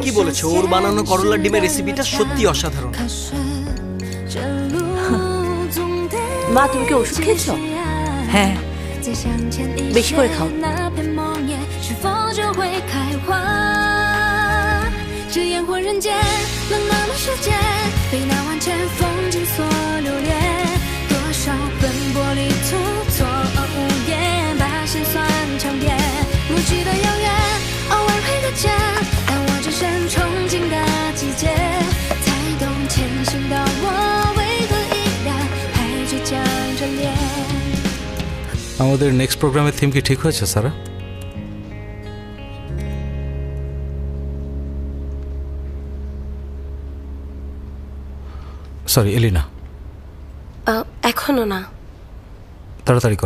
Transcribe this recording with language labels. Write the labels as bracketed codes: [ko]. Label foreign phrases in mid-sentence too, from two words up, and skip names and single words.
[bn] কি বলেছো? ওর বানানো করলার ডিমের রেসিপিটা সত্যি অসাধারণ। মা, তুমি কি ওষুধ খেয়েছো? হ্যাঁ। বেশি করে খাও। [zh] 只烟火人间，冷冷的世界，被那万千风景所留恋。多少奔波旅途，错愕无言，把心酸强辩。不记得遥远，偶尔会搁浅，但我只身憧憬的季节，才懂前行的我为何依然还倔强着脸。 [bn] আমাদের [en] next program [bn] থিম কি ঠিক হয়েছে সারা? সরি এলিনা, এখনো না। তাড়াতাড়ি করো।